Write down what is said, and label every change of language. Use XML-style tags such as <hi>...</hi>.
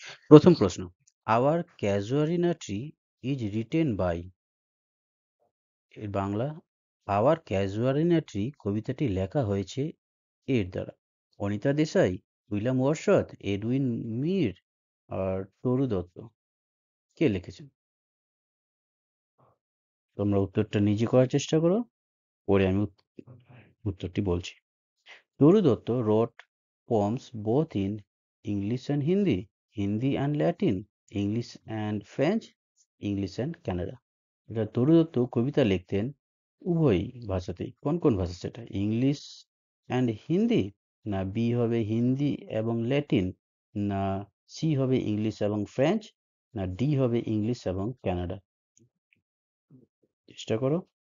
<bn>প্রথম প্রশ্ন, hour ক্যাজুয়ারিনা tree</bn> <en>is written by,</en> <bn>এর বাংলা, আওয়ার ক্যাজুয়ারিনা ট্রি কবিতাটি লেখা হয়েছে এর দ্বারা। অনিতা দেশাই, উইলিয়াম ওয়ারশথ, এডউইন মির আর তরু দত্ত। কে লিখেছেন? তোমরা উত্তরটা নিজে করার চেষ্টা করো, পরে আমি উত্তরটি বলছি।</bn> <en>Toru Dutt wrote poems both in English and Hindi, Hindi and Latin, English and French, English and Kannada.</en> <bn>এটা তরু দত্ত কবিতা লিখতেন উভয় ভাষাতেই। কোন কোন ভাষা সেটা? ইংলিশ অ্যান্ড হিন্দি, না বি হবে হিন্দি এবং ল্যাটিন, না সি হবে ইংলিশ এবং ফ্রেঞ্চ, না ডি হবে ইংলিশ এবং কানাডা? চেষ্টা করো।</bn>